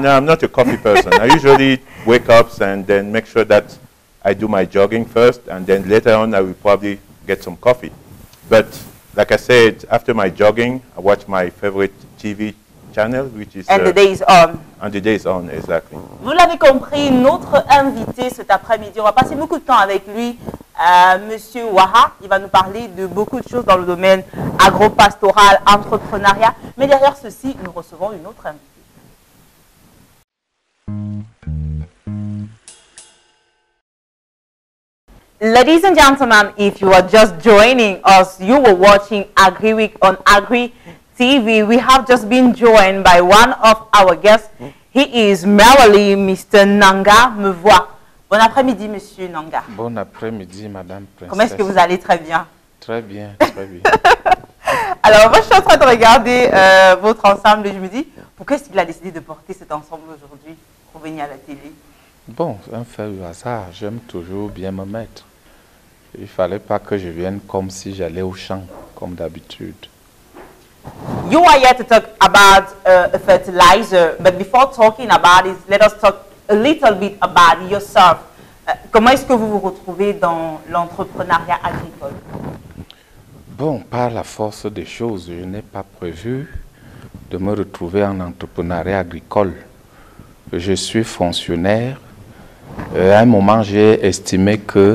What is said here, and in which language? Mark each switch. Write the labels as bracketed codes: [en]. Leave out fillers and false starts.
[en] No, I'm not a coffee person. I usually wake up and then make sure that I do my jogging first, and then later on I will probably get some coffee. But like I said, after my jogging, I watch my favorite TV channel, which is... And the day is on. And the day is on, exactly. [fr] Vous l'avez compris, notre invité cet après-midi, on va passer beaucoup de temps avec lui. Monsieur Waha, il va nous parler de beaucoup de choses dans le domaine agro-pastoral, entrepreneuriat. Mais derrière ceci, nous recevons une autre invitée. [en] Ladies and gentlemen, if you are just joining us, you were watching Agri Week on Agri TV. We have just been joined by one of our guests. He is merely Mr. Nanga Mevois. [fr] Bon après-midi, Monsieur Nanga. Bon après-midi, Madame Princesse. Comment est-ce que vous allez? Très bien. Très bien, très bien. Alors, moi, je suis en train de regarder votre ensemble et je me dis, pourquoi est-ce qu'il a décidé de porter cet ensemble aujourd'hui pour venir à la télé? Bon, un fait du hasard. J'aime toujours bien me mettre. Il ne fallait pas que je vienne comme si j'allais au champ, comme d'habitude. [en] You are here to talk about a fertilizer, but before talking about it, let us talk a little bit about yourself. [fr] Comment est-ce que vous vous retrouvez dans l'entrepreneuriat agricole? Bon, par la force des choses, je n'ai pas prévu de me retrouver en entrepreneuriat agricole. Je suis fonctionnaire. À un moment, j'ai estimé que...